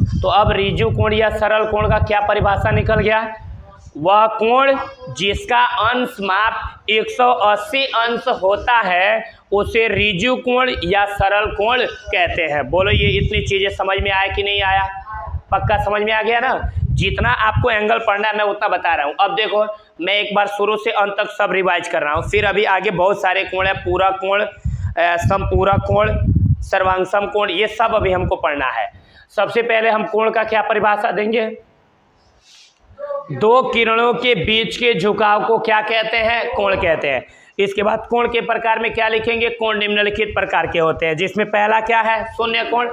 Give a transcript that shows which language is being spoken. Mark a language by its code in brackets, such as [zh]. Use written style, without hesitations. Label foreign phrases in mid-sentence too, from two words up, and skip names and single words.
[hi] तो अब ऋजु कोण या सरल कोण का क्या परिभाषा निकल गया, वह कोण जिसका अंश माप 180 अंश होता है उसे ऋजु कोण या सरल कोण कहते हैं। बोलो ये इतनी चीजें समझ में आया कि नहीं आया, पक्का समझ में आ गया ना। जितना आपको एंगल पढ़ना है मैं उतना बता रहा हूँ। अब देखो मैं एक बार शुरू से अंत तक सब रिवाइज कर रहा हूँ, फिर अभी आगे बहुत सारे कोण है, पूरा कोण, समपूरक कोण, सर्वांगसम कोण, ये सब अभी हमको पढ़ना है। सबसे पहले हम कोण का क्या परिभाषा देंगे, दो किरणों के बीच के झुकाव को क्या कहते हैं, कोण कहते हैं। इसके बाद कोण के प्रकार में क्या लिखेंगे, कोण निम्नलिखित प्रकार के होते हैं, जिसमें पहला क्या है, शून्य कोण।